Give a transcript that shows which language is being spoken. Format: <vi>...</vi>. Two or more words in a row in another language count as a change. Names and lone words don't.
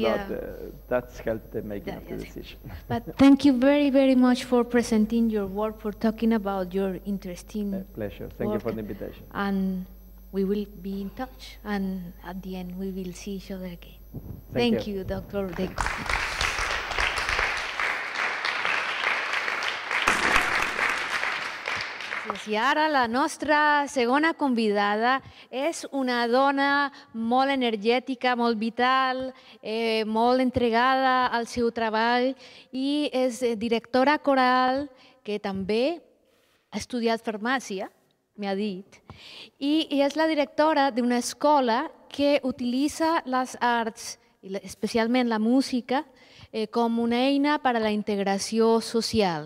<en>that's helped the making of the decision. But thank you very, very much for presenting your work, for talking about your interesting pleasure. Thank you for the invitation. And we will be in touch, and at the end we will see each other again. Thank you, Dr. Deco.</en> <ca>I ara la nostra segona convidada és una dona molt energètica, molt vital, molt entregada al seu treball, i és directora coral que també ha estudiat farmàcia, m'ha dit, i és la directora d'una escola que utilitza les arts, especialment la música, com una eina per a la integració social.</ca>